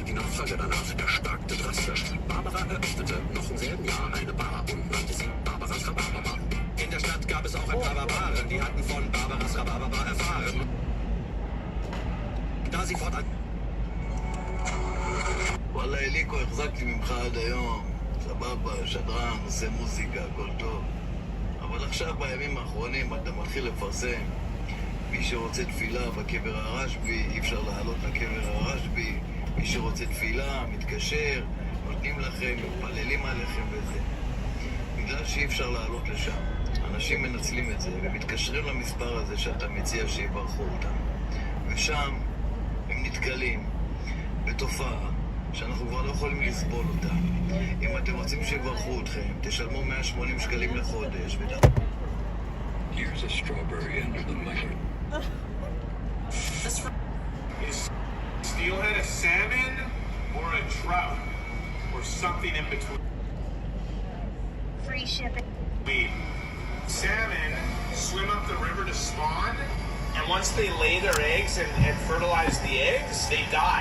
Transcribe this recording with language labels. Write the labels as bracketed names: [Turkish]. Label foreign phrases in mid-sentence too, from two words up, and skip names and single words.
[German] Nachfolger danach erstarkte drastisch. Barbara eröffnete noch im selben Jahr eine Bar und nannte sie Barbaras Rhabarberbar. In der Stadt gab es auch ein paar Barbaren, die hatten von Barbaras Rhabarberbar erfahren. Da sie fortan... [Hebrew] וואלה, אליקו, החזקתי ממך עד היום. סבבה, שדרן, עושה מוזיקה, הכל טוב. אבל עכשיו, בימים האחרונים, אתה מתחיל לפרסם. מי שרוצה תפילה בקבר הרשב"י, אי אפשר לעלות לקבר הרשב"י. מי שרוצה תפילה, מתקשר, נותנים לכם, מתפללים עליכם וזה. בגלל שאי אפשר לעלות לשם. אנשים מנצלים את זה ומתקשרים למספר הזה שאתה מציע שיברכו אותם. ושם הם נתקלים בתופעה שאנחנו כבר לא יכולים לסבול אותה. אם אתם רוצים שיברכו אתכם, תשלמו 180 שקלים לחודש. [English] Here's a strawberry under the microscope. Is steelhead a salmon or a trout? Or something in between? Free shipping. Salmon swim up the river to spawn, and once they lay their eggs and fertilize the eggs, they die.